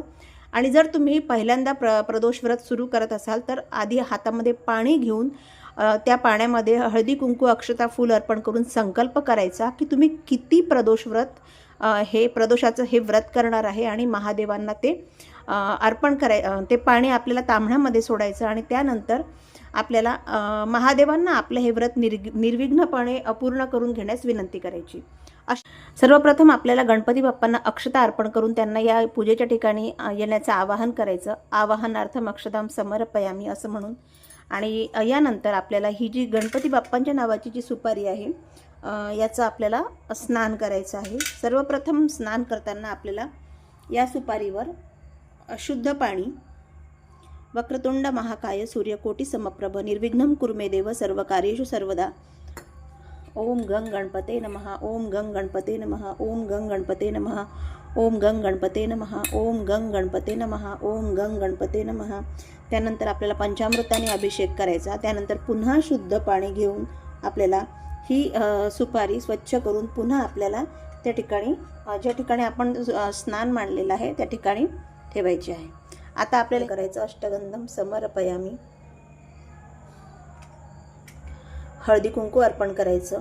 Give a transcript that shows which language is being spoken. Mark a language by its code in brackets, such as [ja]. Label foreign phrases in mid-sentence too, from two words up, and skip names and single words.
[mr] आणि जर तुम्ही पहिल्यांदा प्रदोष व्रत सुरू करत असाल तर आधी हातामध्ये पाणी घेऊन त्या पाण्यामध्ये हळदी कुंकू अक्षता फूल अर्पण करून संकल्प करायचा की तुम्ही किती प्रदोष व्रत हे प्रदोषाचं हे व्रत करणार आहे आणि महादेवांना ते अर्पण ते पाणी आपल्याला ताम्हण्यामध्ये सोडायचं. आणि त्यानंतर आपल्याला महादेवांना आपलं हे व्रत निर्विघ्नपणे पूर्ण करून घेण्यास विनंती करायची. सर्वप्रथम आपल्याला गणपती बाप्पांना अक्षता अर्पण करून त्यांना या पूजेच्या ठिकाणी येण्याचं आवाहन करायचं. [sa] आवाहनार्थम अक्षतां समर्पयामी [mr] असं म्हणून. आणि यानंतर आपल्याला ही जी गणपती बाप्पांच्या नावाची जी सुपारी आहे याचं आपल्याला स्नान करायचं आहे. सर्वप्रथम स्नान करताना आपल्याला या सुपारीवर शुद्ध पाणी [sa] वक्रतुंड महाकाय सूर्यकोटी समप्रभ निर्विघ्नं कुर्मे देव सर्व कार्येषु सर्वदा ओम गंग गणपते नमः ओम गंग गणपते नमः ओम गंग गणपते नमः ओम गंग गणपते नमः ओम गंग गणपते नमः ओम गंग गणपते नमः. [mr] त्यानंतर आपल्याला पंचामृताने अभिषेक करायचा. त्यानंतर पुन्हा शुद्ध पाणी घेऊन आपल्याला ही सुपारी स्वच्छ करून पुन्हा आपल्याला त्या ठिकाणी ज्या ठिकाणी आपण स्नान मांडलेलं आहे त्या ठिकाणी ठेवायची आहे. आता आपल्याला करायचं [sa] अष्टगंधम समर्पयामी. [mr] हळदी कुंकू अर्पण करायचं.